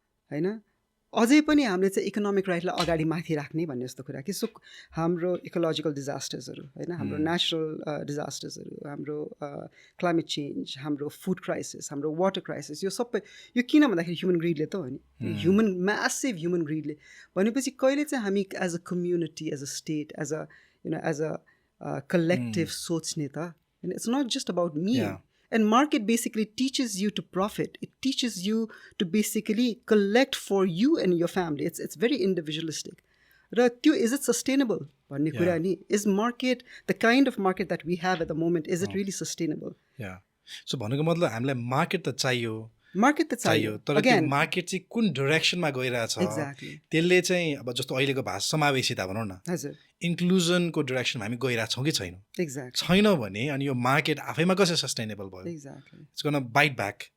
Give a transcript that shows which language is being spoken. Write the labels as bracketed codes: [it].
[ne] होइन अझै पनि हामीले चाहिँ इकोनोमिक राइटलाई अगाडि माथि राख्ने भन्ने जस्तो कुरा कि सो हाम्रो इकोलोजिकल डिजास्टर्सहरू होइन हाम्रो नेचुरल डिजास्टर्सहरू हाम्रो क्लाइमेट चेन्ज हाम्रो फुड क्राइसिस हाम्रो वाटर क्राइसिस यो सबै यो किन भन्दाखेरि ह्युमन ग्रिडले त हो नि ह्युमन म्यासिभ ह्युमन ग्रिडले भनेपछि कहिले चाहिँ हामी as a community as a state as a collective सोच्ने त होइन [en] It's not just about me And market basically teaches you to profit. It teaches you to basically collect for you and your family. It's very individualistic. Is it sustainable? Is market, the kind of market that we have at the moment, is it really sustainable? Yeah. [ne] So भन्नुको मतलब हामीलाई market त चाहियो market त चाहियो तर त्यो market चाहिँ कुन डाइरेक्सनमा गइरहेछ त्यसले चाहिँ अब जस्तो अहिलेको भाषा समावेशिता भनौँ न हजुर इन्क्लुजनको डाइरेक्सनमा हामी गइरहेछौँ कि छैनौँ छैन भने अनि यो मार्केट आफैमा कसरी सस्टेनेबल भयो [en] it's gonna bite back